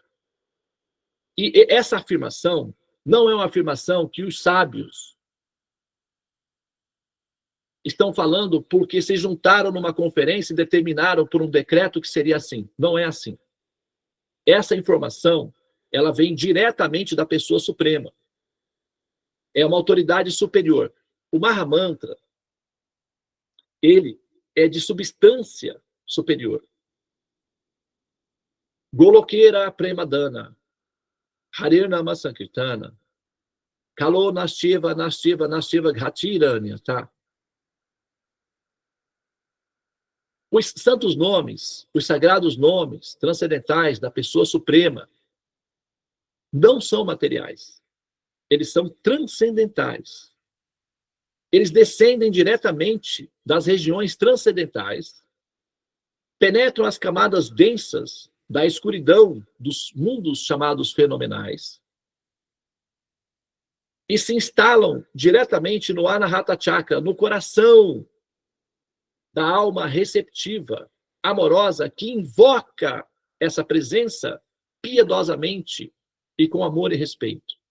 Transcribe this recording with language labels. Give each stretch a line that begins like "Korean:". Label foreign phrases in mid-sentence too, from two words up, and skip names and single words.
Portuguese: E essa afirmação não é uma afirmação que os sábios estão falando porque se juntaram numa conferência e determinaram por um decreto que seria assim. Não é assim. Essa informação, ela vem diretamente da pessoa suprema. É uma autoridade superior. O Mahamantra, ele é de substância superior.
Bangla: Golokera Premadana, Harir Nama Sankirtana,
Sanskrit: Kalo Nastiva, Nastiva, Nastiva Ghatiranya,
Portuguese: tá? Os santos nomes, os sagrados nomes transcendentais da pessoa suprema não são materiais. Eles são transcendentais. Eles descendem diretamente das regiões transcendentais, penetram as camadas densas da escuridão dos mundos chamados fenomenais e se instalam diretamente no Anahata Chakra, no coração da alma receptiva, amorosa, que invoca essa presença piedosamente e com amor e respeito.